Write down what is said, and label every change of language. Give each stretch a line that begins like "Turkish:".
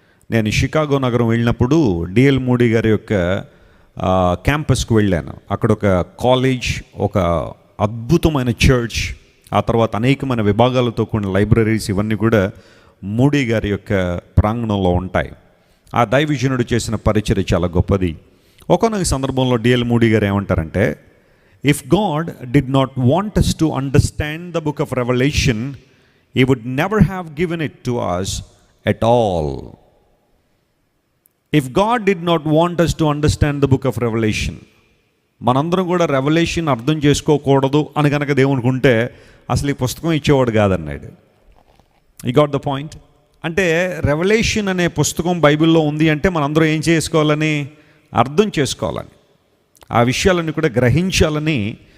Telugu: నేను షికాగో నగరం వెళ్ళినప్పుడు డిఎల్ మూడీ గారి యొక్క క్యాంపస్కు వెళ్ళాను. అక్కడ ఒక కాలేజ్, ఒక అద్భుతమైన చర్చ్, ఆ తర్వాత అనేకమైన విభాగాలతో కూడిన లైబ్రరీస్, ఇవన్నీ కూడా మూడీ గారి యొక్క ప్రాంగణంలో ఉంటాయి. ఆ దైవజనుడు చేసిన పరిచర్య చాలా గొప్పది. ఒక్కొక్క సందర్భంలో డిఎల్ మూడీ గారు ఏమంటారంటే,
English: If God did not want us to understand the book of Revelation, he would never have given it to us at all. If God did not want us to understand the book of Revelation,
Telugu: మనందరం కూడా revolution అర్థం చేసుకోకూడదు అని కనుక దేవునికి ఉంటే అసలు ఈ పుస్తకం ఇచ్చేవాడు కాదన్నాడు.
English: You got the point.
Telugu: అంటే రెవల్యూషన్ అనే పుస్తకం బైబిల్లో ఉంది అంటే మనందరం ఏం చేసుకోవాలని, అర్థం చేసుకోవాలని, ఆ విషయాలన్నీ కూడా గ్రహించాలని